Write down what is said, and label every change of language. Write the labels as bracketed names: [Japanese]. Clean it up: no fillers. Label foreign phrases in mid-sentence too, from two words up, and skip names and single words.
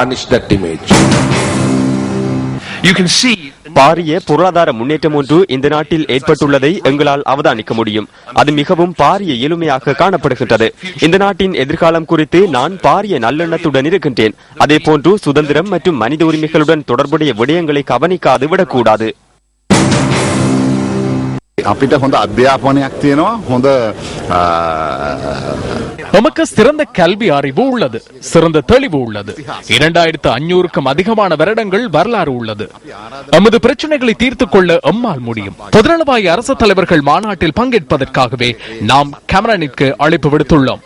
[Tamil] பாரிய பொருளாதார முன்னேற்றம் ஒன்று இந்த நாட்டில் ஏற்பட்டுள்ளதை எங்களால் அவதானிக்க முடியும். அது மிகவும் பாரிய எளிமையாக காணப்படுகின்றது. இந்த நாட்டின் எதிர்காலம் குறித்து நான் பாரிய நல்லெண்ணத்துடன் இருக்கின்றேன். அதே போன்று சுதந்திரம் மற்றும் மனித உரிமைகளுடன் தொடர்புடைய விடயங்களை கவனிக்காது விடக்கூடாது. [Sinhala] අපිට හොඳ අධ්‍යාපනයක් තියෙනවා. හොඳ [Tamil] நமக்கு சிறந்த கல்வி அறிவு உள்ளது. சிறந்த தெளிவு உள்ளது. 2500க்கும் அதிகமான வருடங்கள் வரலாறு உள்ளது. நமது பிரச்சனைகளை தீர்த்துக் கொள்ள எம்மால் முடியும். பொதுநலவாய அரசு தலைவர்கள் மாநாட்டில் பங்கேற்பதற்காகவே நாம் கேமரானிற்கு அழைப்பு விடுத்துள்ளோம்.